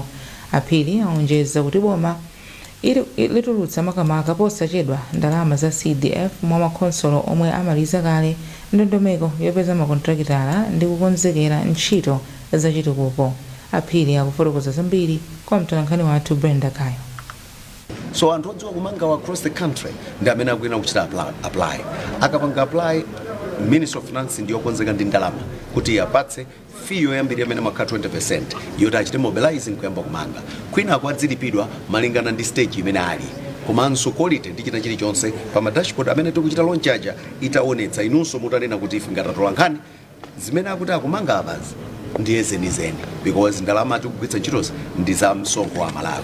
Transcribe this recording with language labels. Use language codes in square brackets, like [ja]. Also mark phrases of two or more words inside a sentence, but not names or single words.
[ny] Aphili aonjeza kuti boma litulutsa makamaka posachedwa ndalama za CDF mwa makonsolo omwe amaliza kale ndondomeko yopeza makontrakitala ndi kukonzekera ntchito zachitukuko. Aphili akufotokoza zambiri kwa mtolankhani wathu Brenda Kayo. So anthu odziwa kumanga [en] across the country [ny] ndi amene akuyenera kuchita apply. Akapanga apply Ministry of Finance ndiyo konzeka ndi ndalama kuti apatse fee yoyambirira amene makhala 20% yoti achite mobilizing kuyamba kumanga. Kwina akwadzilipidwa malingana ndi stage imene ali. Komanso quality ndi china chilichonse pa ma dashboard amene tikuchita launch aja itaonetsa inunso mutanena kuti ife ngatatola nkhani zimene akuti akumanga abazi ndiye zenizeni because ndalama tikugwiritsa ntchitozi ndi za msonkho wa Malawi.